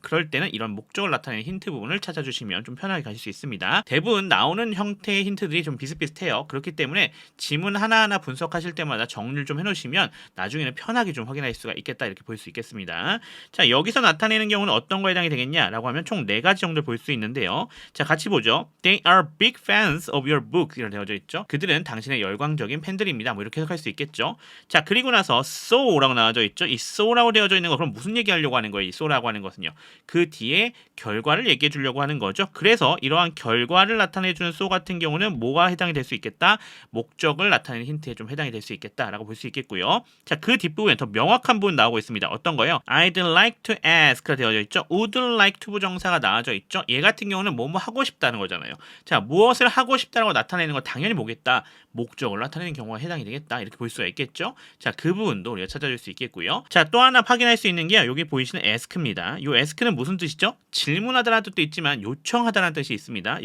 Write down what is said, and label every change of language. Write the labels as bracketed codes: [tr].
[ko] 그럴 때는 이런 목적을 나타내는 힌트 부분을 찾아주시면 좀 편하게 가실 수 있습니다. 대부분 나오는 형태의 힌트들이 좀 비슷비슷해요. 그렇기 때문에 지문 하나하나 분석하실 때마다 정리를 좀 해놓으시면 나중에는 편하게 좀 확인할 수가 있겠다 이렇게 볼 수 있겠습니다. 자, 여기서 나타내는 경우는 어떤 거에 해당이 되겠냐라고 하면 총 4가지 정도 볼 수 있는데요. 자, 같이 보죠. [en] They are big fans of your book 이렇게 되어져 있죠. [ko] 그들은 당신의 열광적인 팬들입니다. 뭐 이렇게 해석할 수 있겠죠. 자, 그리고 나서 so라고 나와져 있죠. 이 so라고 되어져 있는 거 그럼 무슨 얘기하려고 하는 거예요? 이 so라고 하는 것은요. 그 뒤에 결과를 얘기해 주려고 하는 거죠. 그래서 이러한 결과를 나타내주는 so 같은 경우는 뭐가 해당이 될 수 있겠다? 목적을 나타내는 힌트에 좀 해당이 될 수 있겠다라고 볼 수 있겠고요. 자, 그 뒷부분에 더 명확한 부분 나오고 있습니다. 어떤 거요? [en] I'd like to ask가 되어져 있죠. [ko] would like to 부정사가 나와져 있죠. 얘 같은 경우는 뭐뭐 하고 싶다는 거잖아요. 자, 무엇을 하고 싶다라고 나타내는 거 당연히 뭐겠다? 목적을 나타내는 경우가 해당이 되겠다. 이렇게 볼 수가 있겠죠. 자, 그 부분도 우리가 찾아줄 수 있겠고요. 자, 또 하나 확인할 수 있는 게 여기 보이시는 ask입니다. 이 ask는 무슨 뜻이죠? 질문하다라는 뜻도 있지만 요청하다라는 뜻이 있습니다.